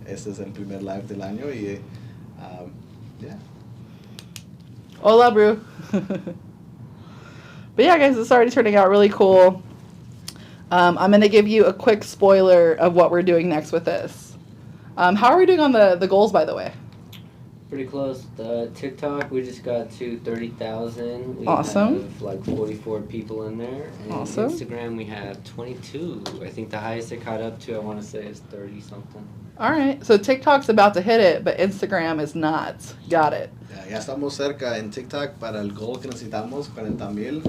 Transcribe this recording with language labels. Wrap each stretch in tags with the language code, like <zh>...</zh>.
<es>Este es el primer live del año y yeah.</es> <en>Hola, Bru. But yeah, guys, it's already turning out really cool. I'm going to give you a quick spoiler of what we're doing next with this. How are we doing on the goals, by the way? Pretty close. The TikTok, we just got to 30,000. We Awesome. have like 44 people in there. And Awesome. Instagram, we have 22. I think the highest it caught up to, I want to say, is 30 something. All right. So TikTok's about to hit it, but Instagram is not. Got it.</en> <es>Ya estamos cerca en TikTok para el goal que necesitamos, 40,000.</es>